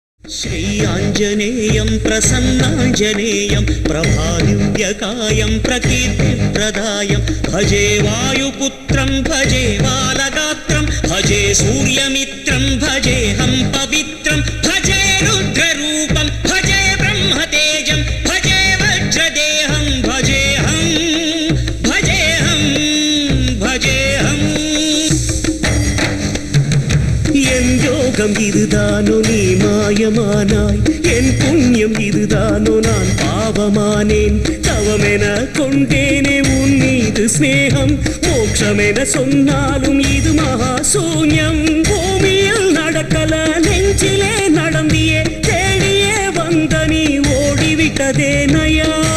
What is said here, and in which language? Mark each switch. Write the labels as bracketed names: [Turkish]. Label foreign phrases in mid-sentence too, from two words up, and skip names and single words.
[Sanskrit] श्रीयाञ्जनेयं प्रसन्नाञ्जनेयं प्रभादिव्यकायं प्रकीर्तिप्रदायं भजे वायुपुत्रं भजे बालगात्रं भजे सूर्यमित्रं भजेऽहं पवित्रं भजे रुद्ररूपं भजे ब्रह्मतेजं भजे वज्रदेहं भजेऽहं भजेऽहं भजेऽहम् [Tamil] என் யோகம் இதுதானோ நீ மாயமானாய் என் புண்ணியம் இதுதானோ நான் பாவமானேன் தவமென கொண்டேனே உன் மீது ஸ்நேகம் மோட்சமென சொன்னாலும் இது மகா சூன்யம் பூமியில் நடக்கல நெஞ்சிலே நடந்தியே தேடியே வந்த நீ ஓடிவிட்டதே நயா